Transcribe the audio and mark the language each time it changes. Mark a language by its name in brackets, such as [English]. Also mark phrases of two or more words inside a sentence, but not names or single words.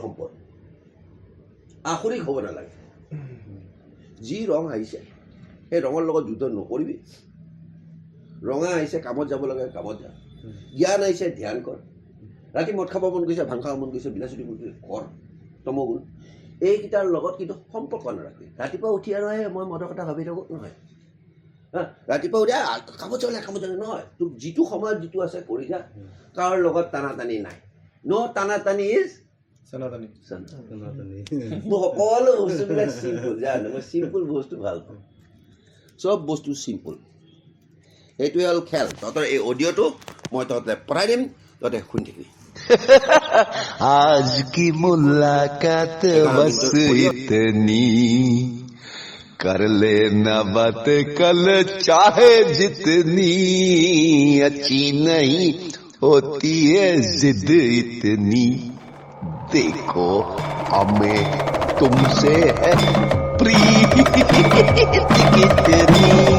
[Assamese] সম্পদ আসুৰিক হ'ব নালাগে যি ৰং আহিছে সেই ৰঙৰ লগত যুদ্ধ নকৰিবি ৰঙা আহিছে কামত যাব লাগে কামত যা জ্ঞান আহিছে ধ্যান কৰ ৰাতি মদ খাব মন গৈছে ভাং খাব মন গৈছে বিলাসী মন গৈছে কৰ তমগুণ এইকেইটাৰ লগত কিন্তু সম্পৰ্ক নাৰাখবি ৰাতিপুৱা উঠি আৰু মই মদৰ কথা ভাবি থাকোঁ নহয় ৰাতিপুৱা উঠি কামত যাব নহয় তোৰ যিটো সময়ত যিটো আছে কৰি যা কাৰ লগত টানাটানি নাই ন টানাটানি ইজ চেনাটানি মই সকলো বস্তুবিলাক চিম্পুল জানো মই চিম্পুল বস্তু ভাল পাওঁ চব বস্তু চিম্পুল সেইটোৱে হ'ল খেল তহঁতৰ এই অডিঅ'টো মই তহঁতে পঠাই দিম তহঁতে শুনি থাকিবি [Hindi] आज की मुलाकात बस इतनी कर लेना बात कल चाहे जितनी अच्छी नहीं होती है जिद इतनी देखो हमें तुमसे है प्रीत कितनी